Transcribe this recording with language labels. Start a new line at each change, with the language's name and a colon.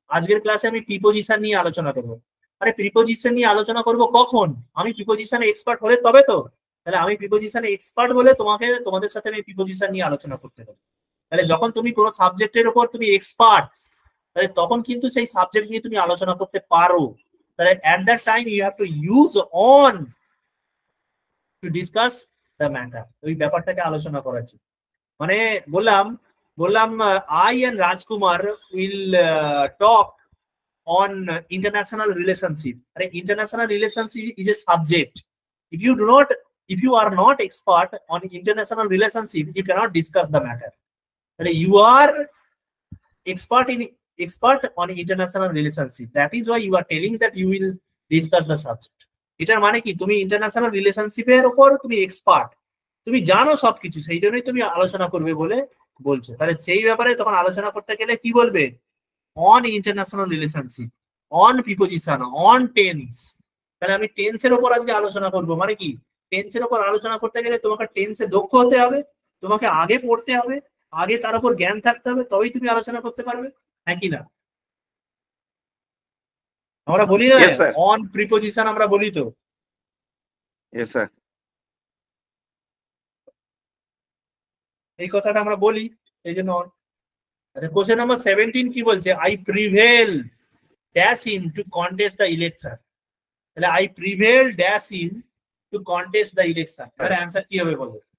Bangla: আজকের ক্লাসে আমি প্রিপোজিশন নিয়ে আলোচনা করব। আরে প্রিপোজিশন নিয়ে আলোচনা করব কখন? আমি প্রিপোজিশনে এক্সপার্ট হলে তবে তো। তাহলে আমি প্রিপোজিশনে এক্সপার্ট বলে তোমাদের সাথে আমি প্রিপোজিশন নিয়ে আলোচনা করতে পারি। তাহলে যখন তুমি কোনো সাবজেক্টের উপর তুমি এক্সপার্ট, তাহলে তখন কিন্তু সেই সাবজেক্ট নিয়ে তুমি আলোচনা করতে পারো।
English: তাহলে at that time you have to use on to discuss the matter,
Bangla: ওই ব্যাপারটাকে আলোচনা করার জন্য। মানে বললাম
English: I and Rajkumar will talk on international relationship. International relationship is a subject. If you are not expert on international relationship, you cannot discuss the matter. You are expert on international relationship. That is why you are telling that you will discuss the subject.
Bangla: এটার মানে কি? তুমি international রিলেশনশিপের উপর তুমি expert, তুমি জানো সবকিছু, সেই জন্যই তুমি আলোচনা করবে বলে বলছো। তাহলে সেই ব্যাপারে তখন আলোচনা করতে গেলে কি বলবে? On international relationship, on preposition, on tense. তাহলে আমি টেন্সের উপর আজকে আলোচনা করব। মানে কি? টেন্সের উপর আলোচনা করতে গেলে তোমাকে টেন্সে দক্ষ হতে হবে, তোমাকে আগে পড়তে হবে, আগে তার উপর জ্ঞান থাকতে হবে, তবেই তুমি আলোচনা করতে পারবে, হ্যাঁ কি না? আমরা বলি না
English: Yes, sir.
Bangla: অন প্রিপোজিশন, আমরা বলি তো।
English: Yes, sir.
Bangla: এই কথাটা আমরা বলি, এই জন্য on। আচ্ছা, কোশ্চেন নাম্বার 17 কি বলছে?
English: I prevail dash in to contest the election. তাহলে I prevail dash in to contest the election,
Bangla: এর অ্যানসার কি হবে বলো?